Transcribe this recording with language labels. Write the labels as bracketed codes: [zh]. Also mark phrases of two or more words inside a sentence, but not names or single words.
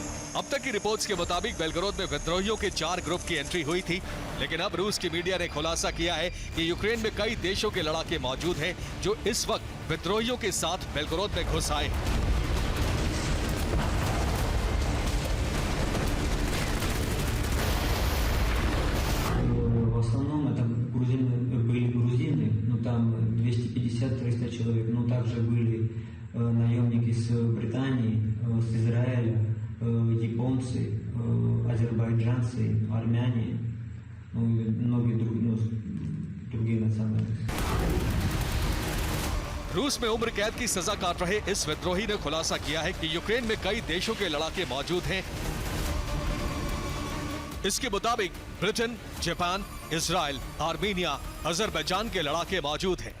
[hi] अब तक की रिपोर्ट्स के मुताबिक बेलगोरोद में विद्रोहियों के 4 ग्रुप की एंट्री हुई थी, लेकिन अब रूस की मीडिया ने खुलासा किया है कि यूक्रेन में कई देशों के लड़ाके मौजूद हैं जो इस वक्त विद्रोहियों के साथ बेलगोरोद में घुस आए हैं। [ru] В основном это были грузины, ну там 250-300 человек, но также были наемники с Британии, с Израиля, японцы, азербайджанцы, армяне, ну и многие другие национальности. [hi] रूस में उम्र कैद की सजा काट रहे इस विद्रोही ने खुलासा किया है कि यूक्रेन में कई देशों के लड़ाके मौजूद हैं। इसके मुताबिक ब्रिटेन, जापान, इजराइल, आर्मीनिया, अजरबैजान के लड़ाके मौजूद हैं।